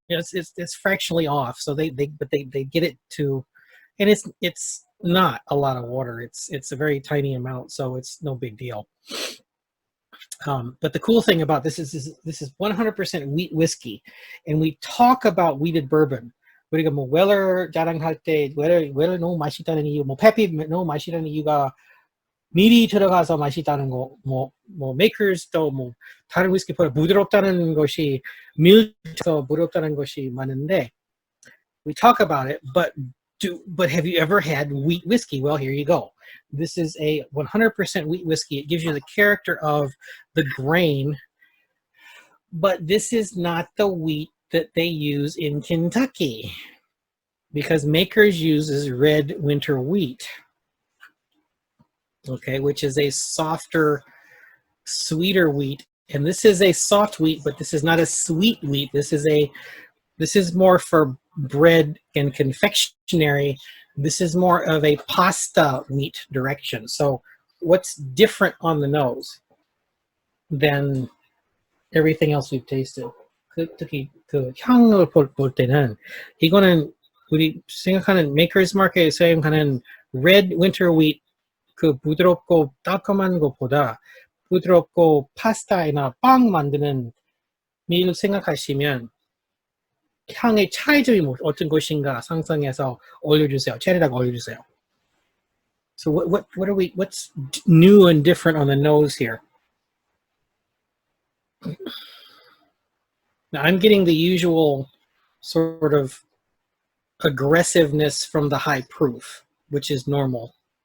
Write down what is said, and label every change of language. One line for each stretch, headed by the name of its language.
English: It's fractionally off. So they get it to, and it's not a lot of water. It's a very tiny amount, so it's no big deal. But the cool thing about this is 100% wheat whiskey, and we talk about wheated bourbon.
Korean: 우리가 뭐 웰러 자랑할 때 웰러 너무 맛있다는 이유, 뭐 페피 너무 맛있다는 이유가 밀이 들어가서 맛있다는 거, 뭐 메이커스도 뭐 다른 위스키보다 부드럽다는 것이 밀에서 부드럽다는 것이 많은데,
English: we talk about it, but have you ever had wheat whiskey? Well, here you go. This is a 100% wheat whiskey. It gives you the character of the grain, but this is not the wheat that they use in Kentucky, because Makers uses red winter wheat, okay, which is a softer, sweeter wheat. And this is a soft wheat, but this is not a sweet wheat. This is more for bread and confectionery. This is more of a pasta wheat direction. So what's different on the nose than everything else we've tasted?
Korean: 특히 그 향을 볼 때는 이거는 우리 생각하는 메이커스 마켓에 사용하는 red winter wheat, 그 부드럽고 따끔한 것보다 부드럽고 파스타나 빵 만드는 밀 생각하시면 향의 차이점이 어떤 것인가 상상해서 올려주세요. 챗에다가 올려주세요.
English: So what's new and different on the nose here? Now I'm getting the usual sort of aggressiveness from the high proof. which is normal.